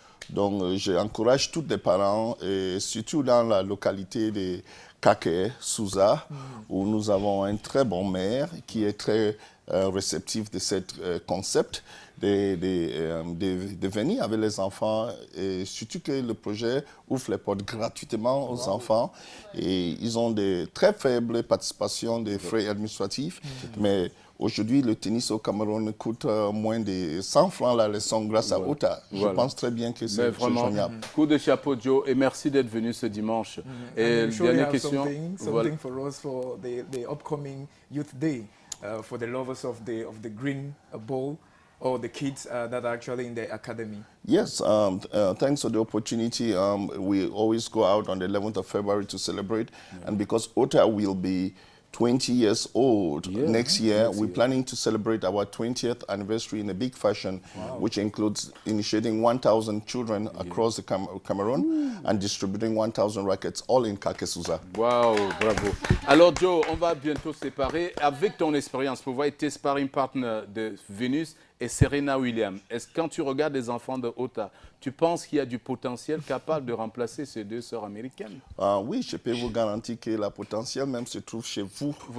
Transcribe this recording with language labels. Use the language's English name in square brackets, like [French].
[French] Donc j'encourage tous les parents, et surtout dans la localité de Kake, Souza, où nous avons un très bon maire qui est très réceptif de ce concept de venir avec les enfants, et surtout que le projet ouvre les portes gratuitement aux enfants, et ils ont de très faibles participations des frais administratifs, mais aujourd'hui, le tennis au Cameroun coûte moins de 100 francs la leçon grâce à Ota. Je pense très bien que c'est vraiment génial. Coup de chapeau, Joe, et merci d'être venu ce dimanche. Et dernière question. [English] Something for us for the upcoming Youth Day, for the lovers of the green ball, or the kids that are actually in the academy. Yes, thanks for the opportunity. We always go out on the 11th of February to celebrate, and because Ota will be 20 years old next year, we're planning to celebrate our 20th anniversary in a big fashion, which includes initiating 1,000 children across the Cameroon and distributing 1,000 rackets, all in Kakesouza. [French] Wow, bravo. Alors Joe, on va bientôt se séparer. Avec ton expérience, pour voir tes sparring partners de Venus et Serena Williams, est-ce que quand tu regardes les enfants de Ota, tu penses qu'il y a du potentiel capable de remplacer ces 2 sœurs américaines? Oui, je peux vous garantir que le potentiel même se trouve chez vous.